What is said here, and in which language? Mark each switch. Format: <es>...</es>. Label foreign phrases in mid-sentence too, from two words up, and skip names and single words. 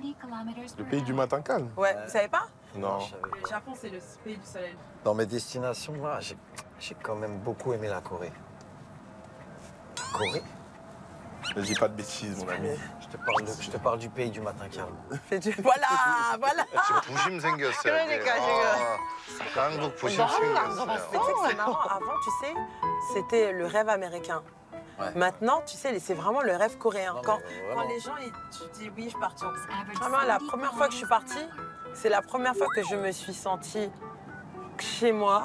<fr>Le pays du matin calme. Ouais, vous savez pas? Non. Je savais pas. Le Japon, c'est le pays du soleil. Dans mes destinations, là, j'ai quand même beaucoup aimé la Corée. La Corée? Ne dis pas de bêtises, mon ami. Je te parle du pays du matin calme. Voilà, voilà.</fr> <ko>지금 부심 생겼어요. 그러니까 한국 부심</ko> <fr>Mais tu</fr> <ko>생겼어요.</ko> <fr>sais que c'est marrant, avant, tu sais, c'était le rêve américain. Ouais. Maintenant, tu sais, c'est vraiment le rêve coréen. Non, Quand, mais vraiment. quand les gens, tu dis oui, je suis partie. Vraiment, la première fois que je suis partie, c'est la première fois que je me suis sentie chez moi.</fr>